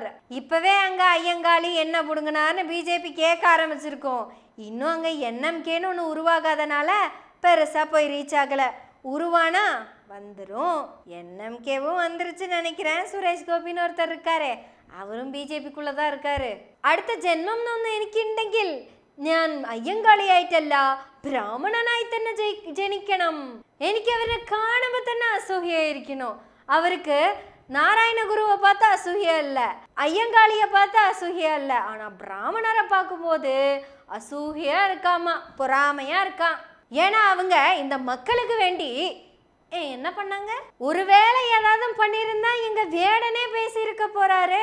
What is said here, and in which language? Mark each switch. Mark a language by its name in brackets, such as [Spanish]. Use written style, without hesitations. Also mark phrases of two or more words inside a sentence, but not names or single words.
[Tamil] இப்பவே அங்க ஐயங்காளி என்ன புடுங்கினார்னு பிஜேபி கேட்க ஆரம்பிச்சிருக்கோம். இன்னும் அங்க என்எம்கேன்னு ஒன்று உருவாகாதனால பெருசா போய் ரீச் ஆகல. உருவானா வந்துடும். என்எம்கேவும் வந்துருச்சுன்னு நினைக்கிறேன். சுரேஷ் கோபின்னு ஒருத்தர் இருக்காரு, அவரும் பிஜேபிக்குள்ளதான் இருக்காரு. [Malayalam] അടുത്ത ജന്മം ഒന്നും എനിക്കുണ്ടെങ്കിൽ ഞാൻ അയ്യങ്കാളിയായിട്ടല്ല ബ്രാഹ്മണനായി തന്നെ ജനിക്കണം. എനിക്ക് അവരെ കാണുമ്പോൾ തന്നെ അസൂയായിരിക്കണം. [Tamil] அவருக்கு நாராயண குருவை பார்த்தா அசூயா இல்லை, ஐயங்காளியை பார்த்தா அசூயா இல்லை. ஆனா பிராமணரை பார்க்கும்போது அசூயா இருக்காமா, பொறாமையா இருக்கான். ஏன்னா அவங்க இந்த மக்களுக்கு வேண்டி என்ன பண்ணாங்க? ஒருவேளை ஏதாவது பண்ணியிருந்தா எங்க வேடனே பேசியிருக்க போறாரு.